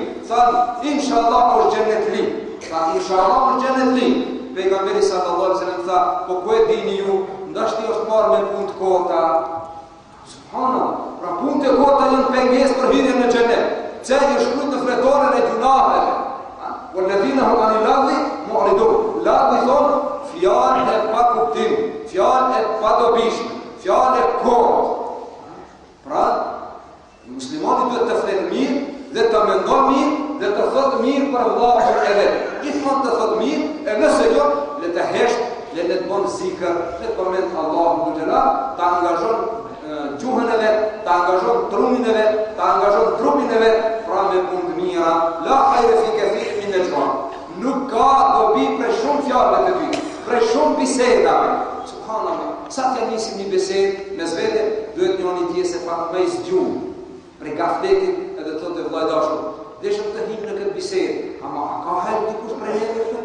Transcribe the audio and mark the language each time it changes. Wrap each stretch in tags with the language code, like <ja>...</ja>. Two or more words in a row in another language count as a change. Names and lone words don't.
<sq>Thanë, inshallah është xhennet li. Tha, inshallah është xhennet li. Pejgamberi</sq> <ar>صلى الله عليه وسلم</ar> <sq>tha, po ku e dini ju, ndashti është marrë me punë të kota. Subhanallah, pra punë të kota janë pengesë për hyrjen në xhennet. Pse i shkruajnë në fletoren e gjunaheve?</sq> <ar>والذين هم عن اللغو معرضون.</ar> <sq>Lagwi thonë fjalë e pa kuptim, fjalë e pa dobishme, fjalë e kotë. Pra, muslimani duhet të fletë mirë dhe të mendon mirë dhe të thotë mirë për vllahun e vet. Gjithmonë të thotë mirë, e nëse jo, le të hesht, le të bën zikr, le të përmend Allahun xhelal, të angazhon gjuhën e vet, të angazhon trunin e vet, të angazhon trupin e vet, pra me punë të mira.</sq> <ar>لا خير في كثير من نجواهم.</ar> <sq>Nuk ka dobi për shumë fjalëve të tyre, për shumë bisedave. Subhanallah, sa të nisim një bisedë me zvete, duhet njëri të jetë pak më i zgjuar. Për gafletin edhe thotë vllai dashur, deshëm të him në këtë bisedë, ama ka hajë dikush për neve këtu?</sq>